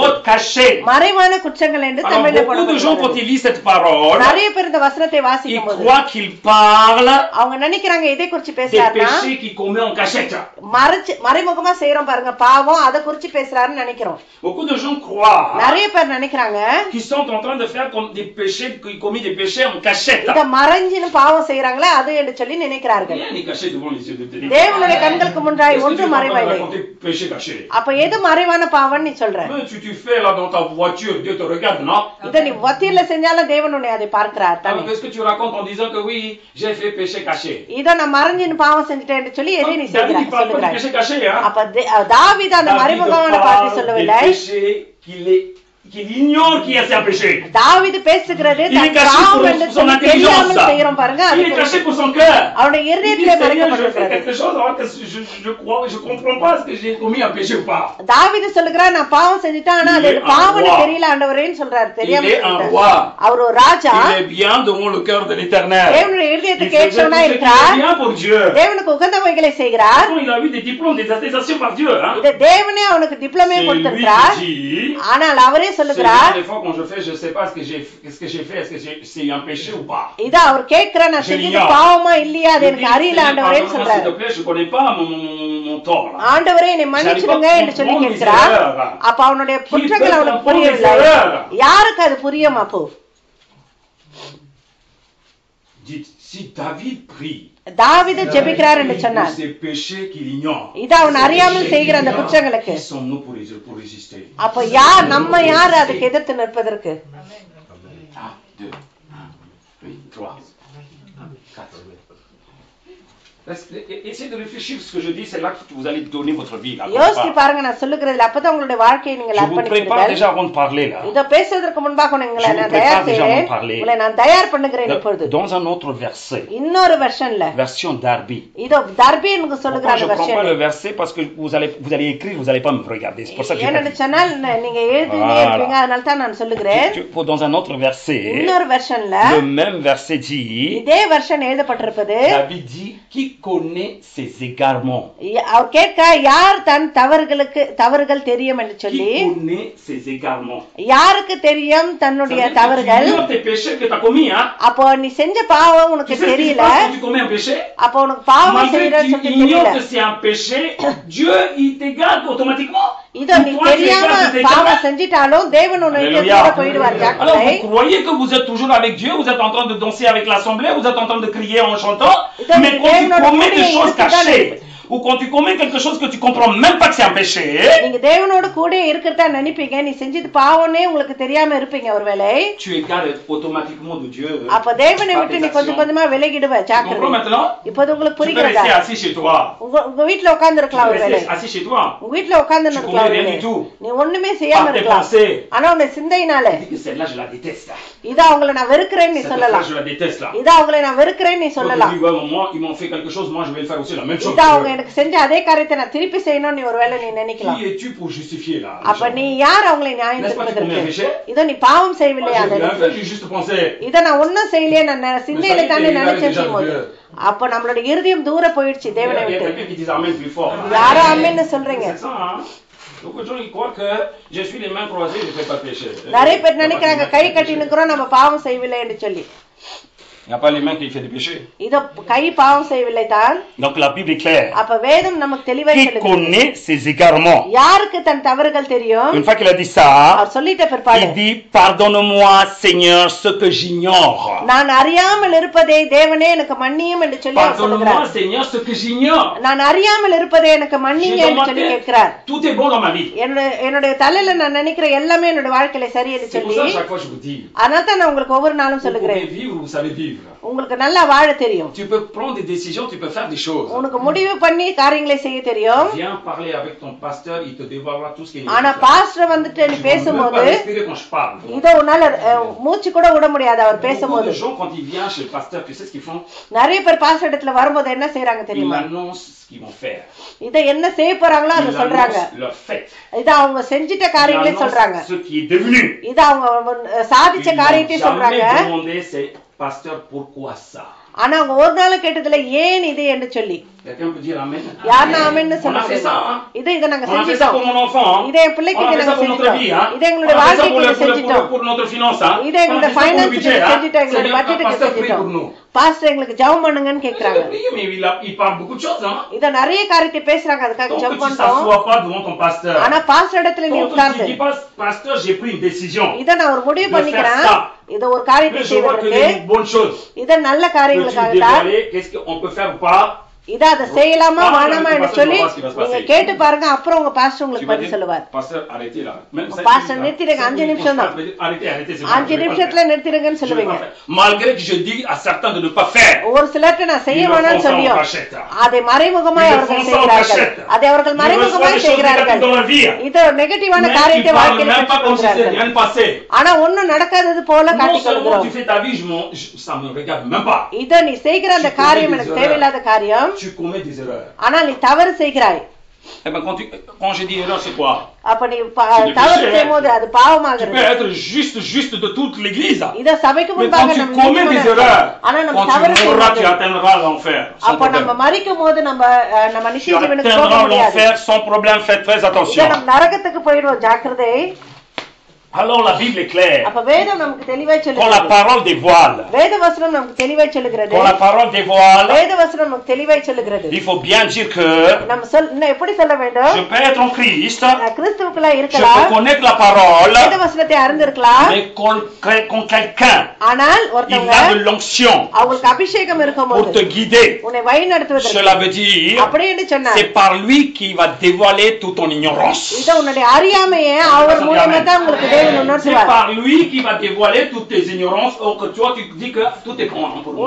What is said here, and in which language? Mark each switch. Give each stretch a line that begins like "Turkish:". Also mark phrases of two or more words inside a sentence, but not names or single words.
French: faute cachée.
Tamil: மறைவான குற்றங்கள் என்று
French: Alors,
Tamil: தமிழில்
French: beaucoup de gens, quand
Tamil: போடப்பட்டிருக்கிறது.
French: ils lisent cette parole,
Tamil: நிறைய பேர் இந்த வசனத்தை
French: ils
Tamil: வாசிக்கும் போது
French: croient qu'il parle
Tamil: அவங்க நினைக்கிறாங்க எதை குறிச்சு
French: des
Tamil: பேசுறாருன்னா,
French: péchés qu'il commet en cachette.
Tamil: மறைமுகமா செய்யறோம் பாருங்க பாவம், அதை குறிச்சு பேசுறாருன்னு நினைக்கிறோம்.
French: Beaucoup de gens croient
Tamil: நிறைய பேர் நினைக்கிறாங்க
French: qu'ils sont en train de faire comme des péchés, qu'ils commettent des péchés en cachette.
Tamil: இத மறைஞ்சின்னு பாவம் செய்யறாங்களே அது என்று சொல்லி நினைக்கிறார்கள்.
French: Rien n'est caché devant les yeux de Dieu.
Tamil: தேவனுடைய கண்களுக்கு முன்றாய்
French: Est-ce que tu
Tamil: ஒன்று
French: es en train de
Tamil: மறைவாயில்லை.
French: raconter péché caché?
Tamil: அப்ப எது மறைவான பாவம் நீ சொல்ற?
French: Mais tu fais là dans ta voiture, Dieu te regarde, non?
Tamil: இத நீ வத்தியில செஞ்சாலும் தேவன் உன்னை அதை பார்க்கிறார் தானே.
French: Alors qu'est-ce que tu racontes en disant que oui, j'ai fait péché caché?
Tamil: இத நான் மறைஞ்சின்னு பாவம் செஞ்சுட்டேன்னு சொல்லி எதை நீ
French: David,
Tamil: செய்கிறாய்
French: il parle pas de
Tamil: சொல்லுகிறாய்.
French: péché caché, hein?
Tamil: அப்ப தாவீது அந்த
French: David
Tamil: மறைமுகமான
French: parle
Tamil: பாவத்தை
French: des
Tamil: சொல்லவில்லை.
French: péchés qu'il ignore qu'il y a un péché.
Tamil: தாவீது பேசுகிறது
French: Il est
Tamil: தன்
French: caché
Tamil: பாவம்
French: pour
Tamil: என்று
French: son
Tamil: சொல்லி
French: intelligence.
Tamil: தெரியாமல் செய்யறோம் பாருங்க.
French: Il est
Tamil: அது
French: caché pour son cœur.
Tamil: அவனுடைய
French: Il dit,
Tamil: இருதயத்திலே
French: Seigneur, je fais
Tamil: மறைக்கப்பட்டிருக்கிறது.
French: quelque chose alors que je crois, je comprends pas ce que j'ai commis un péché ou pas.
Tamil: தாவீது சொல்லுகிறார் நான் பாவம் செஞ்சுட்டேன் ஆனா அது பாவம்னு தெரியல ஆண்டவரேன்னு சொல்றாரு. தெரியாம
French: Il est un
Tamil: சொல்லிட்டாரு.
French: roi.
Tamil: அவர் ஒரு ராஜா,
French: Il est bien devant le cœur de l'Éternel.
Tamil: தேவனுடைய
French: Il
Tamil: இருதயத்துக்கு
French: faisait tout
Tamil: ஏற்றவனா
French: ce qui
Tamil: இருக்கிறார்,
French: est bien pour Dieu.
Tamil: தேவனுக்கு உகந்தவைகளை செய்கிறார்.
French: Pourtant, il a eu des diplômes, des attestations par Dieu. Hein?
Tamil: இத தேவனே அவனுக்கு டிப்ளமே
French: C'est lui
Tamil: கொடுத்திருக்கிறார்.
French: qui dit,
Tamil: ஆனால் அவரே
French: Seigneur,
Tamil: சொல்லுகிறார்,
French: des fois quand je fais, je sais pas ce que j'ai fait, est-ce que c'est un péché ou pas?
Tamil: இத அவர் கேட்கிற நான்
French: Je
Tamil: செஞ்சது
French: l'ignore.
Tamil: பாவமா இல்லையா அது
French: Je dis,
Tamil: எனக்கு அறியல
French: Seigneur,
Tamil: ஆண்டவரேன்னு
French: pardonne-moi, s'il
Tamil: சொல்றாரு.
French: te plaît, je connais pas mon tort là.
Tamil: ஆண்டவரே என்னை மன்னிச்சிடுங்க என்று சொல்லி கேட்கிறார். அப்ப அவனுடைய குற்றங்கள் அவனுக்கு புரியவில்லை. யாருக்கு அது புரியும்? அப்போ
French: Dites, si David prie,
Tamil: தாவீது ஜெபிக்கிறார் என்று சொன்னார்.
French: ces péchés qu'il ignore,
Tamil: இது அவன் அறியாமல் செய்கிற அந்த குற்றங்களுக்கு.
French: qui sommes-nous pour résister?
Tamil: அப்ப யார் நம்ம யார் அதுக்கு எதிர்த்து நிற்பதற்கு?
French: 1, 2, 1, 3, 4. Essayez de réfléchir ce que je dis, c'est là que vous allez donner votre vie. Là,
Tamil: யோசிச்சு பாருங்க நான் சொல்லுகிறதுல, அப்பதான் உங்களுடைய வாழ்க்கையை நீங்கள்
French: je vous prépare
Tamil: அர்ப்பணிப்பீர்கள்.
French: déjà avant de parler là.
Tamil: இத பேசுவதற்கு முன்பாக உங்களை நான் தயார் செய்கிறேன். உங்களை நான் தயார் பண்ணுகிறேன் இப்பொழுது.
French: Dans un autre verset,
Tamil: இன்னொரு வெர்ஷன்ல,
French: version Darby.
Tamil: இதோ தர்பி எனக்கு சொல்லுகிற
French: Je
Tamil: அந்த
French: ne prends pas le
Tamil: வெர்ஷன்.
French: verset parce que vous allez écrire, vous allez pas me regarder. C'est pour ça que j'ai
Tamil: ஏன்னு
French: pas
Tamil: சொன்னால் நீங்க எழுதினே இருப்பீங்க, அதனால தான் நான் சொல்லுகிறேன்.
French: Dans un autre verset,
Tamil: இன்னொரு வெர்ஷன்ல
French: le même verset dit,
Tamil: இதே வெர்ஷன் எழுதப்பட்டிருப்பது,
French: David dit, qui connaît ses égarements?
Tamil: அவர் கேட்க யார் தன் தவறுகள் தெரியும் என்று சொல்லி,
French: Qui connaît ses égarements?
Tamil: யாருக்கு தெரியும் தன்னுடைய தவறுகள்?
French: Tu ignores tes péchés que tu as commis, hein?
Tamil: அப்போ நீ செஞ்ச பாவம் உனக்கு
French: Tu sais ce qui se
Tamil: தெரியல.
French: passe quand tu commets un péché?
Tamil: அப்போ உனக்கு பாவம்
French: Malgré
Tamil: செய்யறன்னு
French: que
Tamil: சொல்லி
French: tu ignores
Tamil: தெரியல.
French: que c'est un péché, Dieu, il t'égare automatiquement.
Tamil: இதோ நீ தெரியாம பாவம் செஞ்சிட்டாலும் தேவன் உன்னை விட்டு போயிடுவார்.
French: Alors vous croyez que vous êtes toujours avec Dieu, vous êtes en train de danser avec l'assemblée, vous êtes en train de crier en chantant, mais quand tu commets des choses cachées, ou quand tu commets quelque chose que tu comprends même pas que c'est un péché,
Tamil: நீங்க தேவனோட கூட இருக்கிறதா நினைப்பீங்க, நீ செஞ்சது பாவம்னே உங்களுக்கு தெரியாம இருப்பீங்க ஒருவேளை.
French: tu égares automatiquement de Dieu.
Tamil: அப்ப தேவனை விட்டு நீ கொஞ்சம் கொஞ்சமா விலகிடுவ.
French: Tu comprends
Tamil: ஜாக்கிரதை.
French: maintenant?
Tamil: இப்போது உங்களுக்கு
French: Tu peux
Tamil: புரிகிறதா?
French: rester assis chez toi.
Tamil: உங்க வீட்ல உட்கார்ந்து
French: Tu
Tamil: இருக்கலாம்
French: peux
Tamil: ஒருவேளை.
French: rester assis chez toi.
Tamil: உங்க வீட்ல உட்கார்ந்து
French: Tu
Tamil: இருக்கலாம்
French: connais rien
Tamil: ஒருவேளை.
French: du tout.
Tamil: நீ ஒண்ணுமே செய்யாம
French: Par tes
Tamil: இருக்கலாம்.
French: pensées.
Tamil: ஆனா உன்னை சிந்தையினால
French: Tu dis que celle-là, je la déteste.
Tamil: இத அவங்கள நான் வெறுக்கிறேன்னு நீ
French: Cette
Tamil: சொல்லலாம்.
French: affaire, je la déteste là.
Tamil: இத அவங்கள நான் வெறுக்கிறேன்னு நீ
French: Quand tu
Tamil: சொல்லலாம்.
French: dis, ouais, moi, ils m'ont fait quelque chose, moi je vais le faire aussi la même chose.
Tamil: இத அவங்க எனக்கு செஞ்ச அதே காரியத்தை நான் திருப்பி செய்யணும்னு நீ ஒருவேளை நீ நினைக்கலாம்.
French: Qui es-tu pour justifier là?
Tamil: அப்ப நீ யார் அவங்களை நியாயம் தீர்ப்பதற்கு? இதோ நீ பாவம் செய்யவில்லையா? இதை நான் ஒன்னும் செய்யலையே, நான் சிந்தையில தானே நினைச்சேன் போது அப்ப நம்மளோட இருதயம் தூர போயிடுச்சு தேவனை விட்டு. யாரும் ஆமென்னு சொல்றீங்க? நிறைய பேர் நினைக்கிறாங்க கை கட்டி நிக்கிறோம் நம்ம பாவம் செய்யவில்லை என்று சொல்லி.
French: Il n'y a pas les mains qui fait des péchés.
Tamil: இதோ கை பாவம் செய்யவில்லை தான்.
French: Donc la Bible est claire.
Tamil: அப்ப வேதம் நமக்கு தெளிவாய் சொல்லுது.
French: Qui connaît ses égarements?
Tamil: யாருக்கு தன் தவறுகள் தெரியும்?
French: Une fois qu'il a dit ça,
Tamil: அவர் சொல்லிட்ட பிற்பாடு
French: il dit pardonne-moi Seigneur ce que j'ignore.
Tamil: நான் அறியாமல் இருப்பதே தேவனே எனக்கு மன்னியும் என்று சொல்லி அவர் சொல்றார்.
French: Pardonne-moi Seigneur ce que j'ignore.
Tamil: நான் அறியாமல் இருப்பதே எனக்கு மன்னிங்க என்று சொல்லி கேட்கிறார்.
French: Tout est bon dans ma vie.
Tamil: என்னோட தலையில நான் நினைக்கிற எல்லாமே என்னோட வாழ்க்கையில சரி என்று சொல்லி.
French: C'est pour ça chaque fois je vous dis.
Tamil: அதனால தான் நான் உங்களுக்கு ஒவ்வொரு நாளும் சொல்லுகிறேன்.
French: Vous pouvez vivre, vous savez vivre.
Tamil: உங்களுக்கு நல்லா வாழ தெரியும்.
French: Tu peux prendre des décisions, tu peux faire des choses.
Tamil: உனக்கு முடிவு பண்ணி காரியங்களை செய்ய தெரியும்.
French: Viens parler avec ton pasteur, il te dévoilera tout ce qu'il est.
Tamil: ஆனா பாஸ்டர் வந்துட்டு நீ பேசும்போது இதோ உன்னால மூச்சு கூட விட முடியாது அவர் பேசும்போது.
French: Quand ils viennent chez le pasteur, tu sais ce qu'ils font?
Tamil: நிறைய பேர் பாஸ்டர் இடத்துல வரும்போது என்ன செய்றாங்க தெரியுமா?
French: Ils annoncent ce qu'ils vont faire.
Tamil: இத என்ன செய்ய போறாங்களோ அதை சொல்றாங்க. இத அவங்க செஞ்சிட்ட காரியங்களை சொல்றாங்க.
French: Ce qui est devenu.
Tamil: இத அவங்க சாதிச்ச காரியத்தை சொல்றாங்க.
French: Pasteur, pourquoi ça?
Tamil: ஆனா அவங்க ஒரு நாள் கேட்டதுல ஏன் இது என்று சொல்லி.
French: Quelqu'un peut dire amen?
Tamil: யாரா ஆமென்னு சொல்லுங்க. இத நாங்க செஞ்சிட்டோம். இத என் பிள்ளைக்கு நாங்க செஞ்சிட்டோம். இத எங்களுடைய வாழ்க்கைக்கு செஞ்சிட்டோம். இத எங்களுடைய ஃபைனான்ஸ்க்கு செஞ்சிட்டோம். எங்களுடைய பட்ஜெட்டுக்கு செஞ்சிட்டோம். பாஸ்டர் எங்களுக்கு ஜெபம் பண்ணுங்கன்னு கேக்குறாங்க. இத நிறைய காரியத்தை பேசுறாங்க அதுக்காக ஜெபம் பண்றோம். ஆனா பாஸ்டர் இடத்துல நீ உட்கார்ந்து
French: pasteur j'ai pris une décision.
Tamil: இத நான் ஒரு முடிவு பண்ணிக்கிறேன். இத ஒரு காரியத்தை செய்வதற்கு இத நல்ல காரியங்களுக்காக தான்.
French: Qu'est-ce qu'on peut faire ou pas?
Tamil: இத அத செய்யலாமா வேணாமா என்று சொல்லி நீங்க கேட்டு பாருங்க. அப்புறம் உங்க பாஸ்டர் உங்களுக்கு பதில் சொல்லுவார். பாஸ்டர் நிறுத்திடுங்க 5 நிமிஷம் தான். 5 நிமிஷத்துல நிறுத்திடுங்கன்னு சொல்லுவீங்க.
French: Malgré que je dis à certains de ne pas faire.
Tamil: ஒரு சிலருக்கு நான் செய்ய வேணாம்னு சொல்லியும் அதை மறைமுகமாய் அவர்கள் செய்கிறார்கள். அதை அவர்கள் மறைமுகமாய் செய்கிறார்கள். இது நெகட்டிவான காரியத்தை வாழ்க்கையில பெற்றுக்கொள்கிறார்கள். ஆனா ஒண்ணும் நடக்காதது போல காட்டிக்கொள்கிறோம். இத நீ செய்கிற அந்த காரியம் எனக்கு தேவையில்லாத காரியம்.
French: Tu commets des erreurs.
Tamil: ஆனா நீ தவறு செய்கிறாய்.
French: Eh ben quand je dis erreur c'est quoi?
Tamil: அப்ப நீ தவறு செய்யும்போது அது பாவமாகிறது.
French: Tu peux être juste de toute l'église.
Tamil: இத சபைக்கு முன்பாக
French: நம்ம commets des erreurs.
Tamil: ஆனா நம்ம தவறு செய்யும்போது
French: tu atteindras l'enfer.
Tamil: அப்ப நம்ம மரிக்கும்போது நம்ம நித்திய ஜீவனுக்கு போக முடியாது.
French: l'enfer sans problème, faites très attention.
Tamil: இத நம்ம நரகத்துக்கு போய்டுவோம், ஜாக்கிரதை.
French: Alors la Bible est claire.
Tamil: அப்ப வேதம் நமக்கு தெளிவாய் சொல்லுகிறது.
French: Quand la parole dévoile.
Tamil: வேதவசனம் நமக்கு தெளிவாய் சொல்லுகிறது.
French: Quand la parole dévoile.
Tamil: வேதவசனம் நமக்கு தெளிவாய் சொல்லுகிறது.
French: Il faut bien dire que
Tamil: நம்ம எப்படி சொல்ல வேண்டும்?
French: Je peux être en Christ.
Tamil: கிறிஸ்துவுக்குள்ள இருக்கலாம்.
French: Je peux connaître la parole.
Tamil: வேதவசனத்தை அறிந்திருக்கலாம்.
French: Mais quand quelqu'un
Tamil: ஆனால் ஒருத்தங்க
French: il a de l'onction
Tamil: அவங்களுக்கு அபிஷேகம் இருக்கும்போது
French: pour te guider.
Tamil: உன்னை வழிநடத்துவதற்கு.
French: Cela veut dire
Tamil: அப்படி என்று சொன்னார்.
French: C'est par lui qui va dévoiler toute ton ignorance.
Tamil: இது உன்னுடைய அறியாமையை அவர் மூலமா தான் உங்களுக்கு
French: C'est par lui qui va dévoiler toutes tes ignorances, or que toi tu dis que tout est bon pour moi.